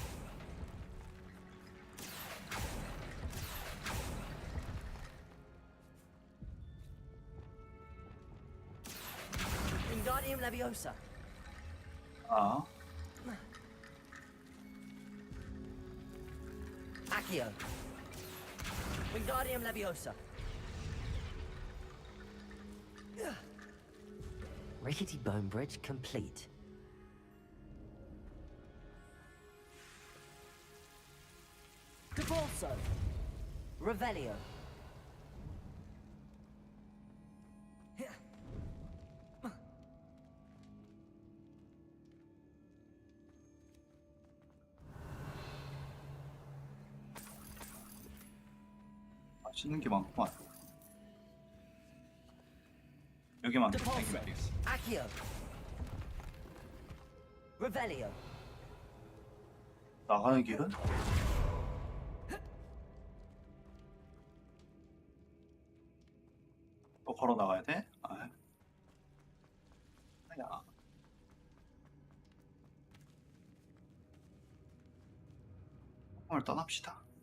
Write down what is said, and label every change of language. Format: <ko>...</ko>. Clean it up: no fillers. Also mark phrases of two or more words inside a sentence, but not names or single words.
<la>Wingardium Leviosa.</la> <ko>아.</ko> <la>Accio. Wingardium Leviosa.</la> <en>Rickety bone bridge complete.</en> <la>Depulso. Revelio.</la> <ko>맛있는 게 많구만. 여기만 땡기면 되겠어.</ko> <la>Accio. Revelio.</la> <ko>나가는 길은? 또 걸어 나가야 돼? 아. 아야. 오늘 떠납시다.</ko>